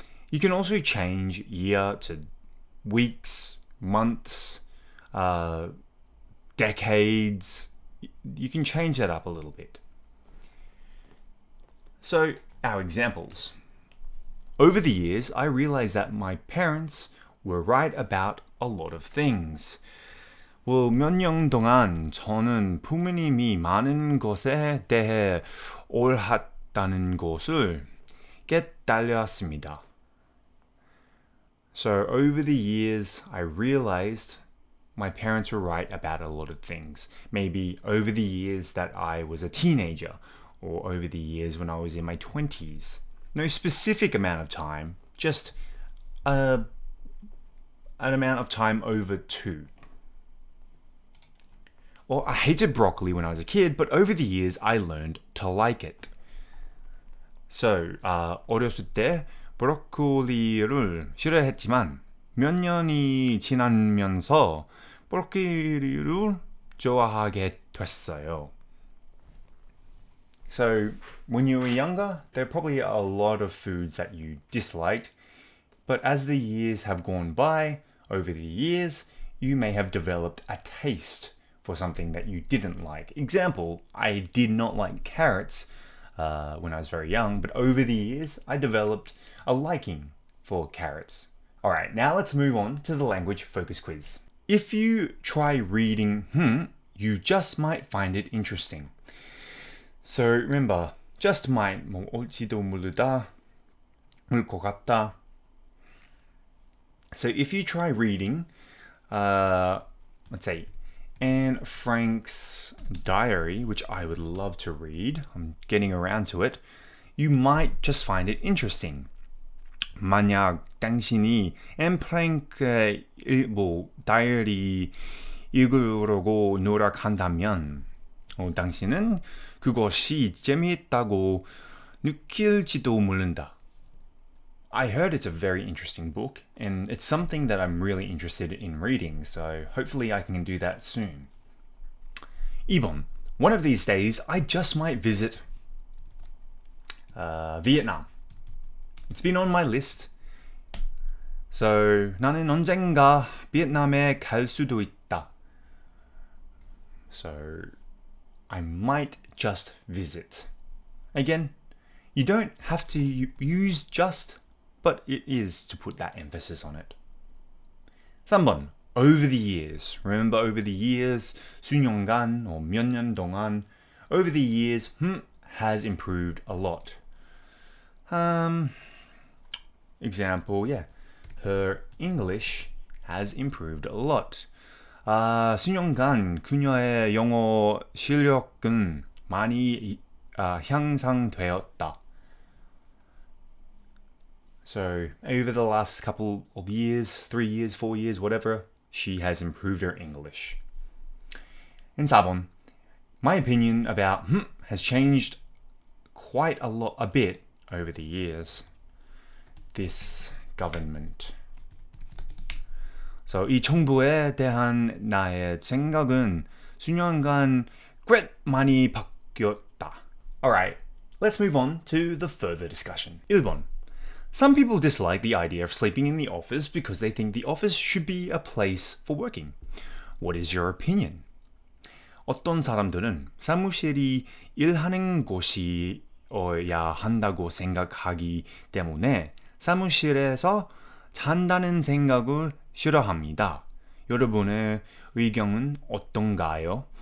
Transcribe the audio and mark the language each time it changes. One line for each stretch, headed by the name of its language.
English: You can also change year to weeks, months, decades. You can change that up a little bit. So, our examples. Over the years, I realized that my parents were right about a lot of things.
Korean: Well, 몇 년 동안 저는 부모님이 많은 것에 대해 옳았다는 것을 깨달았습니다.
English: So over the years, I realized my parents were right about a lot of things. Maybe over the years that I was a teenager, or over the years when I was in my 20s. No specific amount of time, just an amount of time over two. Or I hated broccoli when I was a kid, but over the years I learned to like it.
Korean: So, 어렸을 때 브로콜리를 싫어했지만 몇 년이 지나면서 브로콜리를 좋아하게 됐어요.
English: So, when you were younger, there are probably a lot of foods that you disliked, but as the years have gone by, over the years, you may have developed a taste for something that you didn't like. Example, I did not like carrots when I was very young, but over the years, I developed a liking for carrots. All right, now let's move on to the language focus quiz. If you try reading you just might find it interesting. So remember, just might,
Korean: 뭐 올지도 모르다, 올 것 같다.
English: So if you try reading, let's say, Anne Frank's diary, which I would love to read, I'm getting around to it, you might just find it interesting.
Korean: 만약 당신이 앤 프랭크의 다이어리 읽으려고 노력한다면 당신은 그것이 재미있다고 느낄지도 모른다.
English: I heard it's a very interesting book, and it's something that I'm really interested in reading, so hopefully I can do that soon.
Korean: 2번.
English: One of these days, I just might visit Vietnam. It's been on my list.
Korean: So, 나는 언젠가 베트남에 갈 수도 있다.
English: So, I might just visit. Again, you don't have to use just, but it is to put that emphasis on it. 3번. Over the years. Remember, over the years,
Korean: 수년간
English: or
Korean: 몇 년 동안.
English: Over the years, has improved a lot. Example, yeah. Her English has improved a lot.
Korean: 수년간 그녀의 영어 실력은 많이 향상되었다.
English: So, over the last couple of years, 3 years, 4 years, whatever, she has improved her English. And 4번, my opinion about has changed quite a bit over the years. This government.
Korean: So, 이 정부에 대한 나의 생각은 수년간 꽤 많이 바뀌었다.
English: Alright, let's move on to the further discussion.
Korean: 1번.
English: Some people dislike the idea of sleeping in the office because they think the office should be a place for working. What is your opinion?
Korean: 어떤 사람들은 사무실이 일하는 곳이어야 한다고 생각하기 때문에 사무실에서 잔다는 생각을 싫어합니다. 여러분의 의견은 어떤가요?